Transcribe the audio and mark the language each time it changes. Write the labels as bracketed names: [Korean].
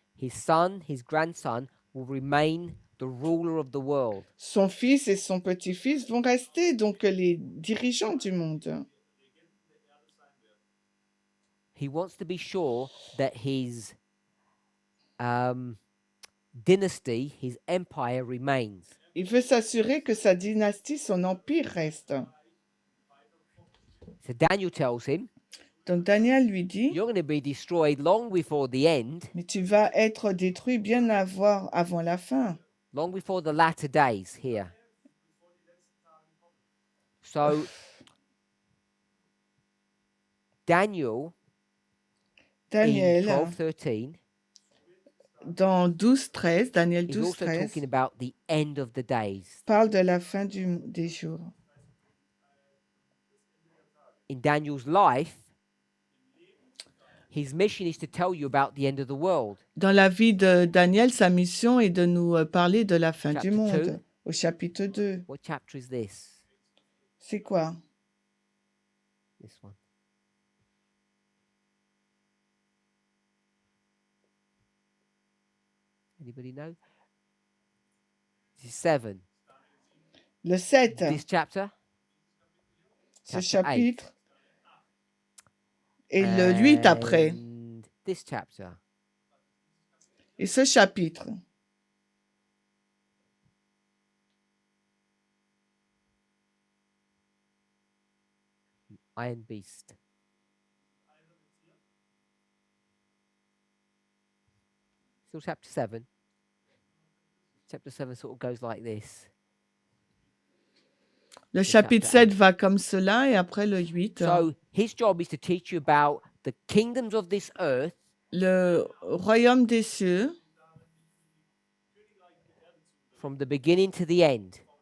[English] his son, his grandson will remain the ruler of the world. [French] son fils et son petit-fils vont rester donc les dirigeants du monde. [English] he wants to be sure that his dynasty, his empire remains. [French] Il veut s'assurer que sa dynastie, son empire reste. [English] So Daniel tells him, [French] Donc Daniel lui dit, [English] you're going to be destroyed long before the end, [French] mais tu vas être détruit bien avant la fin. [English] long before the latter days here. So Daniel in [French] Daniel, [English] 12:13 [French] dans 12-13, Daniel [English] is also [French] 12-13, [English] talking about the end of the days. [French] parle de la fin des jours. [English] In Daniel's life, his mission is to tell you about the end of the world. [French] Dans la vie de Daniel, sa mission est de nous parler de la fin du monde. [English] 2. [French] Au chapitre 2. [English] What chapter is this? [French] C'est quoi? [English] This one. Anybody know? This is 7. [French] Le 7, [English] This chapter? [French] ce [English] chapter 8. [French] chapitre. Et le 8 après. [English] And this chapter. [French] Et ce chapitre. [English] Iron Beast. Still chapter 7. Chapter 7 sort of goes like this. [French] Le chapitre 7 va comme cela et après le 8. [English] So his job is to teach you about the kingdoms of this earth, [French] Le royaume des cieux, [English] from the beginning to the end.